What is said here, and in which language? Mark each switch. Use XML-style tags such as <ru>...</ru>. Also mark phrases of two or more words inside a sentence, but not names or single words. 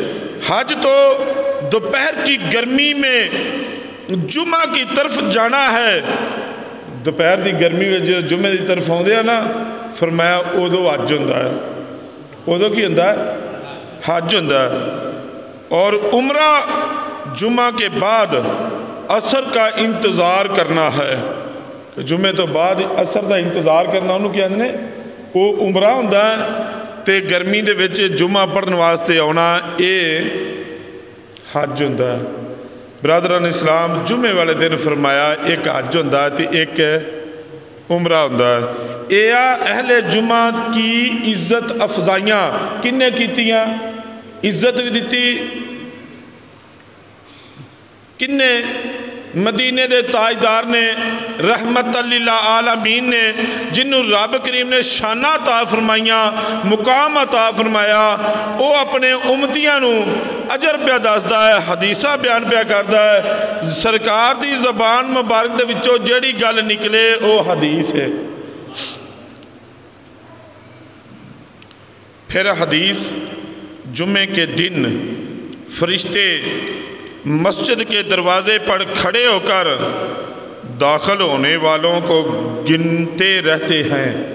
<ur>حج تو دوپہر کی گرمی میں جمعہ کی طرف جانا ہے،</ur> <pa>دوپہر دی گرمی میں جو جمعہ دی طرف ہوندے ہیں نا، فرمایا ادو حج ہوندا ہے، ادو کی ہوندا ہے؟ حج ہوندا ہے۔</pa> <ur>اور عمرہ جمعہ کے بعد عصر کا انتظار کرنا ہے،</ur> <pa>جمعہ تو بعد عصر دا انتظار کرنا انہوں کیا نے وہ عمرہ ہوندا ہے، تے گرمی دے وچ جمعہ پڑھن واسطے آنا اے حج ہوندا ہے۔ برادران اسلام، جمعے والے دن فرمایا ایک حج ہوندا ہے تے ایک عمرہ ہوندا ہے۔ اے اہل جمعہ کی عزت افزائیاں کنے کیتیاں؟ عزت بھی دیتی کنے؟ مدینے دے تاجدار نے رحمت للہ عالمین نے جنہوں رب کریم نے شانہ عطا فرمائیاں مقام عطا فرمایا وہ اپنے امتیاں نو اجر پہ دسدا ہے حدیثاں بیان پہ کردا ہے سرکار دی زبان مبارک دے وچوں جیڑی گل نکلے وہ حدیث ہے۔</pa> <ur>پھر حدیث جمعے کے دن فرشتے مسجد کے دروازے پر کھڑے ہو کر داخل ہونے والوں کو گنتے رہتے ہیں۔</ur>